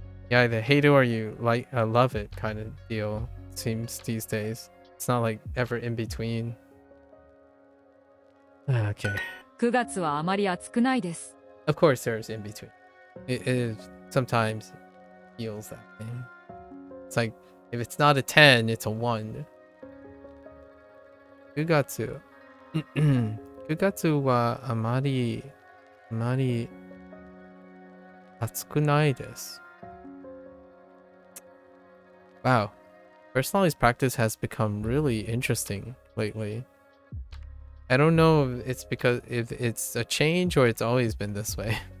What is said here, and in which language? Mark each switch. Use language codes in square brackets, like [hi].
[en] You either hate it or you love it kind of deal, seems these days. It's not like ever in between. Okay. [ja] 9月はあまり暑くないです。 [en] Of course there's in between. It sometimes feels that way. It's like if it's not a 10, it's a 1. [ja] 9月9月はあまり暑くないです。 [en] Wow. Personalized practice has become really interesting lately. I don't know if it's a change or it's always been this way.